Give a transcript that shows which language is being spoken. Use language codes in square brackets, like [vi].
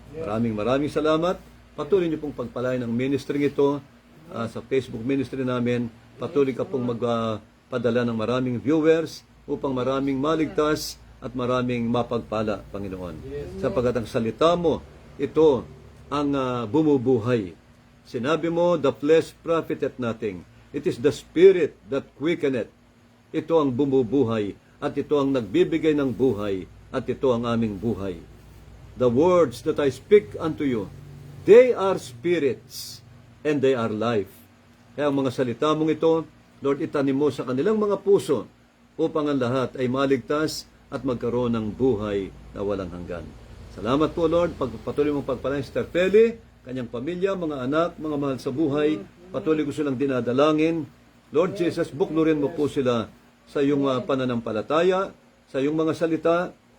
[tl] Maraming salamat. Patuloy niyo pong pagpalain ng ministry ito sa Facebook ministry namin. Patuloy ka pong magpadala ng maraming viewers upang maraming maligtas at maraming mapagpala, Panginoon. Sapagkat ang salita mo, ito ang bumubuhay. Sinabi mo, [en] the flesh profiteth nothing. It is the spirit that quickeneth. [tl] Ito ang bumubuhay at ito ang nagbibigay ng buhay at ito ang aming buhay. [en] The words that I speak unto you, they are spirits and they are life. [tl] Kaya ang mga salita mong ito, Lord, itanim mo sa kanilang mga puso upang ang lahat ay maligtas at magkaroon ng buhay na walang hanggan. Salamat po, Lord. Patuloy mong pagpalain si Terpeli, kanyang pamilya, mga anak, mga mahal sa buhay. Patuloy ko silang dinadalangin. Lord Jesus, buklurin mo po sila sa iyong pananampalataya, sa iyong mga salita.